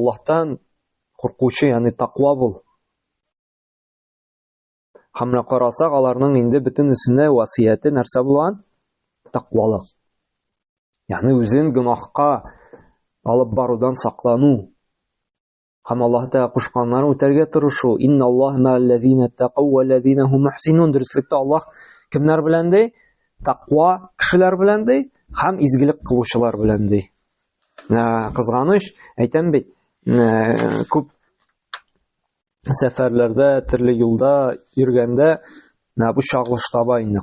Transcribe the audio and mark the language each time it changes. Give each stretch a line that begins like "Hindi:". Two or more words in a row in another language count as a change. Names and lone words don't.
Tatar: Аллаһтан куркучы, ягъни тақва бул. Хамна карасак, аларның инде бөтенесенә васыяте нәрсә булган? Тақвалык. Ягъни үзен гөнаһка алып барудан саклану. Һәм Аллаһта кушканнарын үтәргә тырышу.
Arabic: إن الله مع الذين اتقوا والذين هم محسنون.
Tatar: Дөреслектә Аллаһ кемнәр белән ди? Тақва кешеләр белән ди, һәм изгелек кылучылар белән ди. Кызганыч, әйтәм бит, күп сәфәрләрдә, төрле юлда йөргәндә, бу чагылыш таба инде.